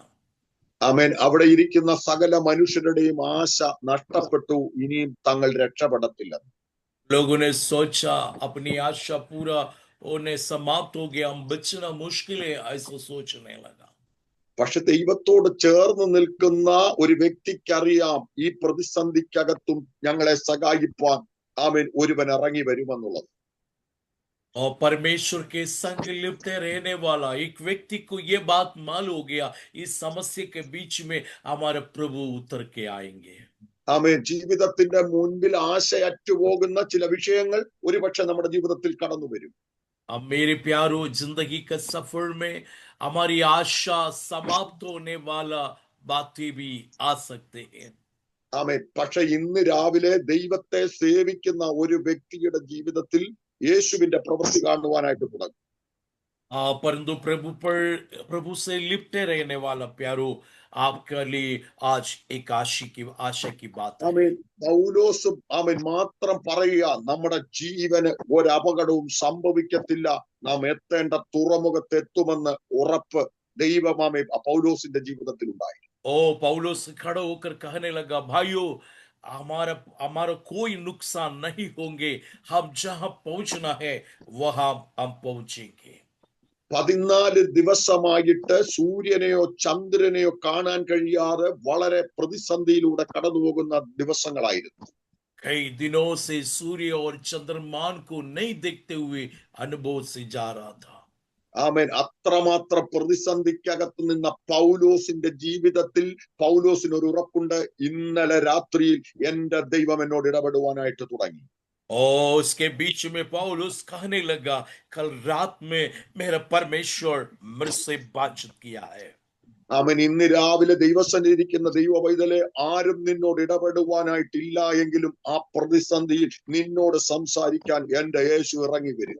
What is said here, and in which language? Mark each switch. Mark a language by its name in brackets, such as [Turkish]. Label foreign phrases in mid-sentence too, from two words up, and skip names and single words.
[Malayalam] ആമേൻ. അവിടെ ഇരിക്കുന്ന സകല മനുഷ്യരുടെയും ആശ നഷ്ടപ്പെട്ടു. ഇനിയും തങ്ങൾ രക്ഷപ്പെടത്തില്ല. [Hindi] लोगों ने सोचा अपनी आशा पूरा होने समाप्त हो गया, हम बचना मुश्किल है, ऐसा सोचने लगा। [Malayalam] പക്ഷെ ദൈവത്തോട് ചേർന്ന് നിൽക്കുന്ന ഒരു വ്യക്തിക്കറിയാം ഈ പ്രതിസന്ധിക്കകത്തും ഞങ്ങളെ സഹായിപ്പാൻ ആമേൻ ഒരുവൻ ഇറങ്ങി വരുമെന്നുള്ളത്. [Hindi] और परमेश्वर के संग लिपटे रहने वाला एक व्यक्ति को ये बात मालूम हो गया, इस समस्या के बीच में हमारे प्रभु उतर के आएंगे। [Malayalam] ആമേൻ. ജീവിതത്തിന്റെ മുൻപിൽ ആശയറ്റു പോകുന്ന ചില വിഷയങ്ങൾ ഒരുപക്ഷെ നമ്മുടെ ജീവിതത്തിൽ കടന്നു വരും. [Hindi] अब मेरे प्यारो, जिंदगी के सफर में हमारी आशा समाप्त होने वाला बातें भी आ सकते हैं। [Malayalam] ആമേൻ. പക്ഷെ ഇന്ന് രാവിലെ ദൈവത്തെ സേവിക്കുന്ന ഒരു വ്യക്തിയുടെ ജീവിതത്തിൽ യേശുവിന്റെ പ്രവൃത്തി കാണുവാനായിട്ട് തുടങ്ങും. [Hindi] परंतु प्रभु से लिपटे रहने वाला प्यारो, आपके लिए आज एक आशा की बात है। [Malayalam] ആമേൻ. പൗലോസും ആമേൻ മാത്രം പറയുക, നമ്മുടെ ജീവന് ഒരു അപകടവും സംഭവിക്കത്തില്ല, നാം എത്തേണ്ട തുറമുഖത്ത് എത്തുമെന്ന് ഉറപ്പ് ദൈവമാമേ പൗലോസിന്റെ ജീവിതത്തിൽ ഉണ്ടായി. [Hindi] ओ पौलुस खड़ा होकर कहने लगा, भाइयों, हमारा हमारा कोई नुकसान नहीं होंगे, हम जहां पहुंचना है वहां हम पहुंचेंगे। [Malayalam] 14 ദിവസമായിട്ട് സൂര്യനെയോ ചന്ദ്രനെയോ കാണാൻ കഴിയാതെ വളരെ പ്രതിസന്ധിയിലൂടെ കടന്നു പോകുന്ന ദിവസങ്ങളായിരുന്നു. [Hindi] कई दिनों से सूर्य और चंद्रमान को नहीं देखते हुए अनुभव से जा रहा था। [Malayalam] ആമേൻ. അത്രമാത്രം പ്രതിസന്ധിക്കകത്ത് നിന്ന പൗലോസിന്റെ ജീവിതത്തിൽ പൗലോസിന് ഒരു ഉറപ്പുണ്ട്, ഇന്നലെ രാത്രിയിൽ എന്റെ ദൈവം എന്നോട് ഇടപെടുവാനായിട്ട് തുടങ്ങി. [Hindi] और उसके बीच में पौलुस कहने लगा, कल रात में मेरा परमेश्वर मेरे से बातचीत किया है। [Malayalam] അവൻ ഇന്ന് രാവിലെ ദൈവസന്നിധിയിരിക്കുന്ന ദൈവ പൈതലെ, ആരും നിന്നോട് ഇടപെടുവാനായിട്ടില്ല എങ്കിലും ആ പ്രതിസന്ധിയിൽ നിന്നോട് സംസാരിക്കാൻ എന്റെ യേശു ഇറങ്ങി വരും.